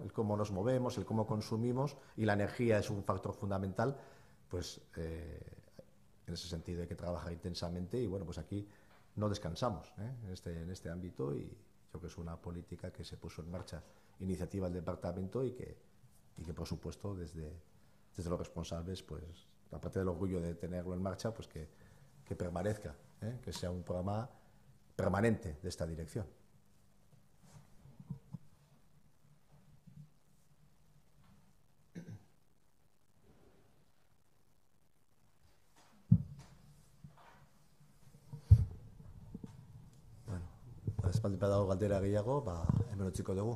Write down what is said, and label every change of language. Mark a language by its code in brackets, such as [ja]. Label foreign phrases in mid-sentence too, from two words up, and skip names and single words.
[es] El cómo nos movemos, el cómo consumimos, y la energía es un factor fundamental, pues en ese sentido hay que trabajar intensamente y bueno, pues aquí no descansamos en este ámbito y creo que es una política que se puso en marcha, iniciativa del departamento y que por supuesto desde los responsables, pues aparte del orgullo de tenerlo en marcha, pues que permanezca, que sea un programa permanente de esta dirección. [eu] Bueno, espaldi badago galdera gehiago, hemen utziko dugu.